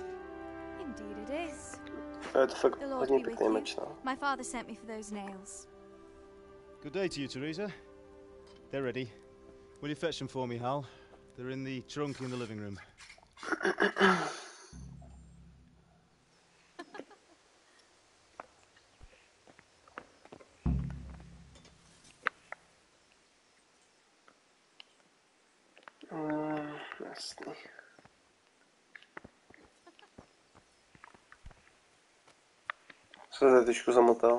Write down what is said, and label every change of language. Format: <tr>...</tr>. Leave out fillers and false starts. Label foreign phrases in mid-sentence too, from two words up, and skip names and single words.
<en>Indeed it is.</en> <cs>To je fakt</cs> <en>The Lord</en> <cs>hodně</cs> <en>be with</en> <cs>pěkný</cs> <en>you.</en> <cs>meč, no.</cs> <en>My father sent me for those nails. Good day to you, Teresa. They're ready. Will you fetch them for me, Hal? They're in the trunk in the living room.</en> <cs>Jasný. Se trošku zamotal.</cs>